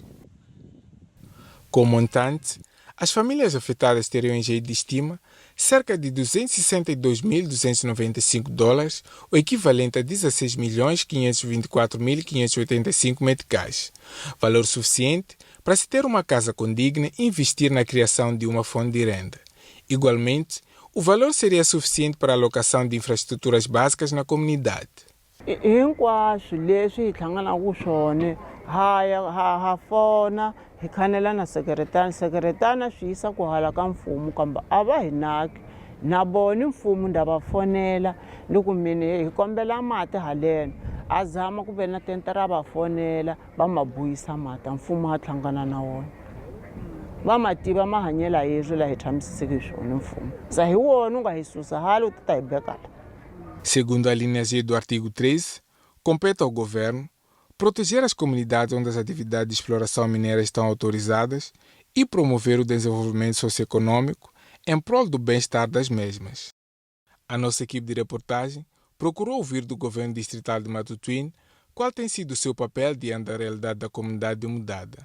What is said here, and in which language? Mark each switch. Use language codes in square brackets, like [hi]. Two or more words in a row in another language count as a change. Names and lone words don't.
[pt] Com o montante, as famílias afetadas teriam em jeito de estima cerca de $262.295, o equivalente a 16.524.585 meticais. Valor suficiente para se ter uma casa condigna e investir na criação de uma fonte de renda. Igualmente, o valor seria suficiente para a alocação de infraestruturas básicas na comunidade. [ts] Hinkwaswo leswi hi hlanganaka ku swona ha fona hi khanela na sekretana swi yisa ku hala ka mfumo kambe a va hi naki na vona mfumo nda va fonela loko mini hi kombela mati haleno a zama ku ve na tenta ra va fonela va ma buyisa mati mfumo ha hlangana na wona va ma tiva mahanyela yeswo la hi tshamisiseke swona mfumo sa hi wona u nga hi susa halo u ta hi bekala [pt] Segundo a linha G do artigo 13, compete ao governo proteger as comunidades onde as atividades de exploração mineira estão autorizadas e promover o desenvolvimento socioeconômico em prol do bem-estar das mesmas. A nossa equipe de reportagem procurou ouvir do governo distrital de Matutuíne qual tem sido o seu papel diante da realidade da comunidade mudada.